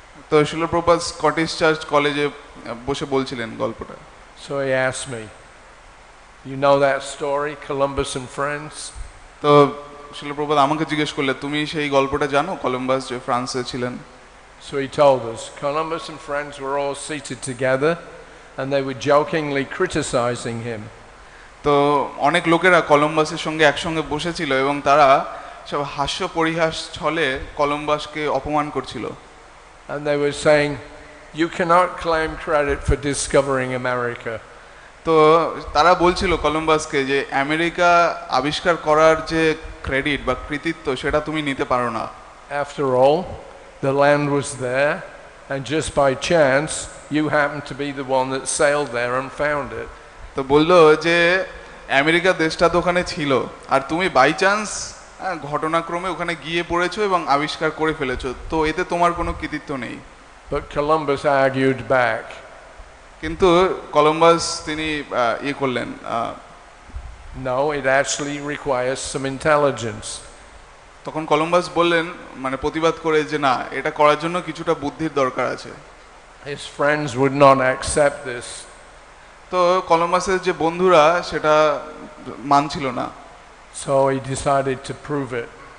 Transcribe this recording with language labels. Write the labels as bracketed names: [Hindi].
[Bangla] তো শিল Prabhupada Scottish church কলেজে বসে বলছিলেন গল্পটা। [English] So he asked me, you know that story, Columbus and friends? [Bangla] তো শিল প্রভুপাদ আমাকে জিজ্ঞেস করলে, তুমি সেই গল্পটা জানো, কলম্বাস যে ফ্রান্সে ছিলেন? [English] So he told us, Columbus and friends were all seated together and they were jokingly criticizing him. [Bangla] তো অনেক লোকেরা কলম্বাসের সঙ্গে একসঙ্গে বসেছিল এবং তারা সব হাস্য পরিহাস ছলে কলম্বাসকে অপমান করছিল। [English] And they were saying, you cannot claim credit for discovering America. [Bangla] তো তারা বলছিল কলম্বাসকে যে আমেরিকা আবিষ্কার করার যে ক্রেডিট বা কৃতিত্ব সেটা তুমি নিতে পারো না। [English] After all, the land was there and just by chance you happened to be the one that sailed there and found it. [Bangla] তো বললো যে আমেরিকা দেশটা তো ওখানে ছিল আর তুমি [English] by chance [Bangla] ঘটনাক্রমে ওখানে গিয়ে পড়েছো এবং আবিষ্কার করে ফেলেছো, তো এতে তোমার কোনো কৃতিত্ব নেই। [English] But Columbus argued back. [Bangla] কিন্তু কলম্বাস তিনি করলেন, [English] no, it actually requires some intelligence. [Bangla] তখন কলম্বাস বললেন, মানে প্রতিবাদ করে যে না, এটা করার জন্য কিছুটা বুদ্ধির দরকার আছে। [English] His friends would not accept this. [Bangla] তো কলম্বাসের যে বন্ধুরা সেটা মানছিল না। [English] So he decided to prove it.